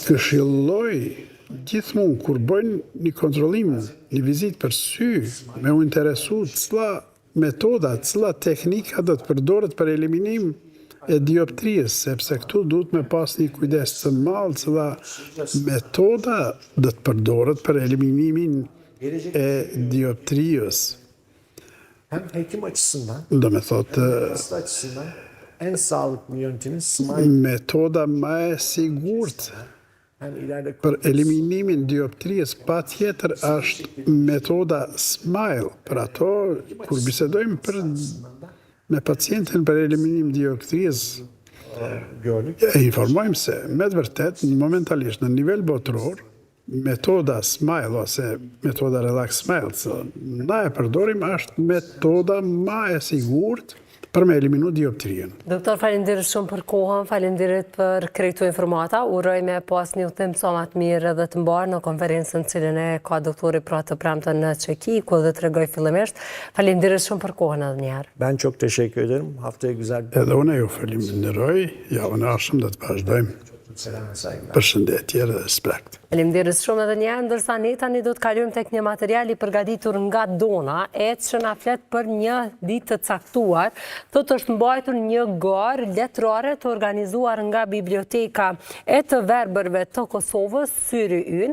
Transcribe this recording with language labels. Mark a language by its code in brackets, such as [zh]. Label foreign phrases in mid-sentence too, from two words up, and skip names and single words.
[sq] I këshilloj gjithmonë kur bëjnë një kontrollim, një vizitë për sy, me u interesu cila metoda, cila teknika do të përdoret për eliminim e dioptrisë, sepse këtu duhet me pas një kujdes të madh cila metoda do të përdoret për eliminimin e dioptrisë. [tr] Hem hekim açısından, [sq] Do me thotë, [tr] hasta açısından en sağlıklı yöntemi smile [sq] metoda më e sigurt [tr] hem ileride [sq] për eliminimin dioptrisë pa tjetër është metoda SMILE. Për ato, kur bisedojmë me pacientin për eliminim dioptrisë, [tr] gördük. [sq] e informojmë se, me të vërtet, momentalisht në nivel botëror, metoda SMILE ose metoda Relax Smile, na e përdorim është metoda më e sigurt për me eliminu dioptrien. Doktor, faleminderit shumë për kohën, faleminderit për këto informata. Uroj me pas një udhtim sa më të mirë dhe të mbarë në konferencën cilën e ka doktori pra të premten në Çeki, ku dhe tregoj fillimisht. Faleminderit shumë për kohën edhe një herë. [tr] Ben çok teşekkür ederim. Haftaya güzel bir [sq] Edhe unë ju falenderoj, javën e ardhshme do të vazhdojmë. [tr] selam ve saygılar. [sq] Përshëndetje dhe respekt. Faleminderit shumë edhe një herë, ndërsa ne tani do të kalojmë tek një material i përgatitur nga Dona, që na flet për një ditë të caktuar. Thotë është mbajtur një garë letrare të organizuar nga Biblioteka e të Verbërve të Kosovës, Syri Ynë.